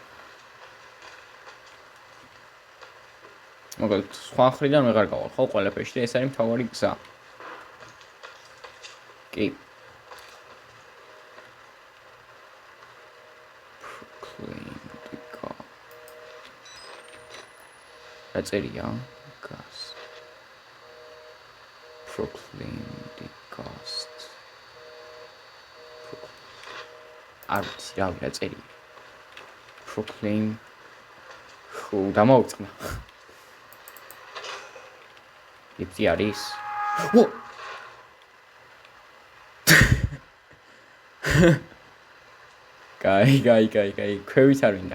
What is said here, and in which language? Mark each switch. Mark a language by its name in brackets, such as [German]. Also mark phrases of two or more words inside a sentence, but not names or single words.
[Georgian] მოკლედ სხვა ხრიდან ვეღარ გავალ ხო ყველაფერში და ეს არის მთავარი გზა. კი. რა წერია? [English] Gas. Proclaim the ghost. [Georgian] არ ვიცი რა წერია. Proclaim. ხო, დამოუწყნა. იცი არის? ო! კაი, ქვევით არ მინდა.